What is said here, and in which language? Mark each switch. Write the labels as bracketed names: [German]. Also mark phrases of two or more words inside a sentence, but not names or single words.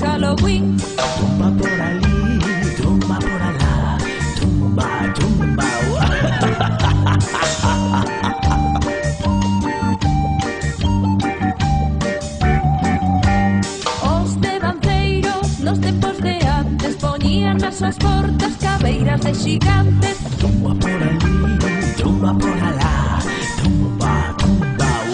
[Spanish] Halloween. Tumba por allí, tumba por allá, tumba, tumba. [Galician] Os devanceiros nos tempos de antes poñían nas súas portas cabeiras de xigantes. [Spanish] Tumba por allí, tumba por allá, tumba, tumba.